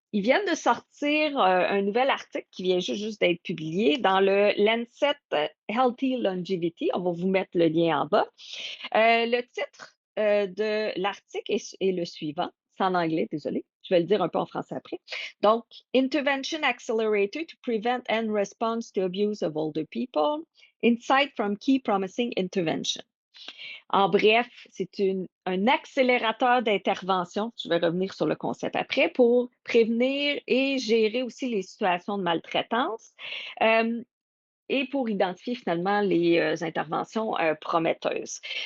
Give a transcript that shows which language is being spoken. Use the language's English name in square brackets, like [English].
[French] Ils viennent de sortir un nouvel article qui vient juste d'être publié dans le Lancet Healthy Longevity. On va vous mettre le lien en bas. Le titre de l'article est le suivant. C'est en anglais, désolé. Je vais le dire un peu en français après. [English] Donc, Intervention Accelerator to Prevent and Response to Abuse of Older People. Insight from Key Promising Intervention. [French] En bref, c'est un accélérateur d'intervention, je vais revenir sur le concept après, pour prévenir et gérer aussi les situations de maltraitance et pour identifier finalement les interventions prometteuses.